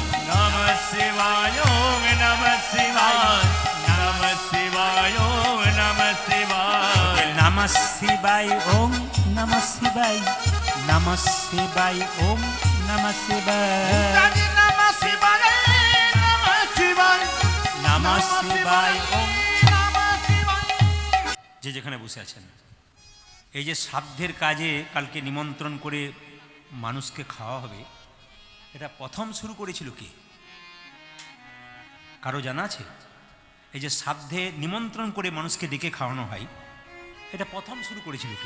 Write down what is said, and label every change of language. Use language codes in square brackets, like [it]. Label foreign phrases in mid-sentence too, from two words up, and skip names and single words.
[sa] নমঃ শিবায় ওম নমঃ শিবায়, নমঃ শিবায় ওম নমঃ শিবায়, নমঃ শিবায় ওম নমঃ শিবায়, নমঃ শিবায় ওম নমঃ শিবায়, নমঃ শিবায় নমঃ শিবায়, নমঃ শিবায় ওম। নমঃ শিবায়। [bn] যে যেখানে বসে আছেন, এই যে শ্রাদ্ধের কাজে কালকে নিমন্ত্রণ করে মানুষকে খাওয়া হবে, এটা প্রথম শুরু করেছিল কে? কারো জানা আছে? এই যে শ্রাদ্ধে নিমন্ত্রণ করে মানুষকে ডেকে খাওয়ানো হয়, এটা প্রথম শুরু করেছিল কে?